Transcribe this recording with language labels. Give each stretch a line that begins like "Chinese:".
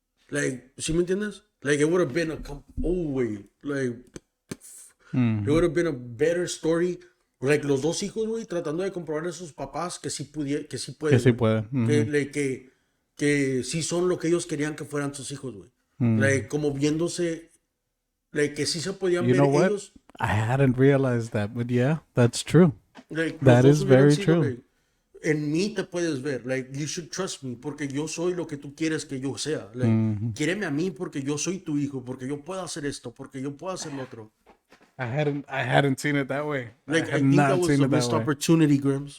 English: Like,
Spanish: ¿sí me entiendes?
English: Like, it would have been way, like, it would have been a better story.
Spanish: Like, los dos hijos, güey, tratando de comprobar a sus papás que sí pueden. Que sí puede. Mm-hmm. Que sí son lo que ellos querían que fueran sus hijos, güey. Like, como viéndose, like, que sí se podían ver ellos.
English: I hadn't realized that, but yeah, that's true. Like, that is very true.
Spanish: Like, en mí te puedes ver, like,
English: you should trust me,
Spanish: porque yo soy lo que tú quieres que yo sea. Like, quiéreme a mí porque yo soy tu hijo, porque yo puedo hacer esto, porque yo puedo hacer lo otro.
English: I hadn't seen it that way. Like, I think that was a missed opportunity, Grims.